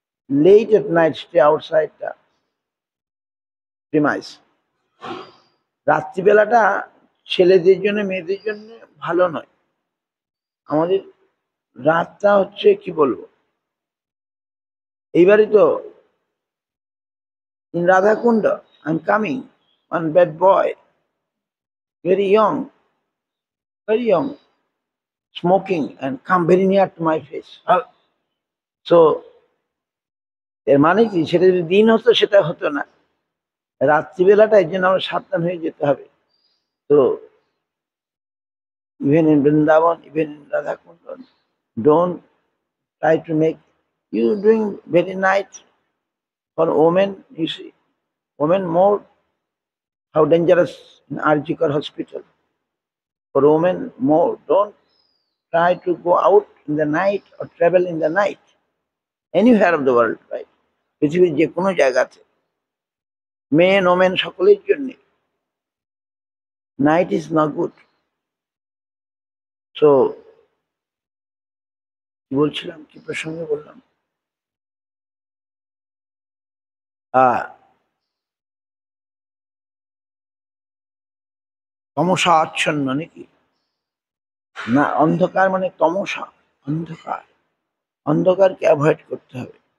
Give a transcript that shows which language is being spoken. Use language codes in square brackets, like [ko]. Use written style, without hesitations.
[en] Late at night, stay outside the premise. [bn] রাত্রিবেলাটা ছেলেদের জন্য মেয়েদের জন্য ভালো নয়। আমাদের রাতটা হচ্ছে কি বলবো, এইবারে তো [en] in Radhakunda, I'm coming, one bad boy, very young, smoking and come very near to my face. [bn] So এর মানে কি, সেটা যদি দিন হতো সেটা হতো না, রাত্রিবেলাটা এর জন্য আমরা সাবধান হয়ে যেতে হবে। [en] তো even in Vrindavan, even in Radhakunda, don't try to make You doing very nice for women, you see. Women more, how dangerous in Arjikar hospital. For women more, don't try to go out in the night or travel in the night. Anywhere of the world, right? [bn] পৃথিবীর যে কোনো জায়গাতে main women সকলের জন্য [en] Night is not good. [bn] So বলছিলাম, কি প্রসঙ্গে বললাম, তমসা আচ্ছন্ন নাকি না, অন্ধকার মানে তমসা, অন্ধকার, অন্ধকারকে অ্যাভয়েড করতে হবে।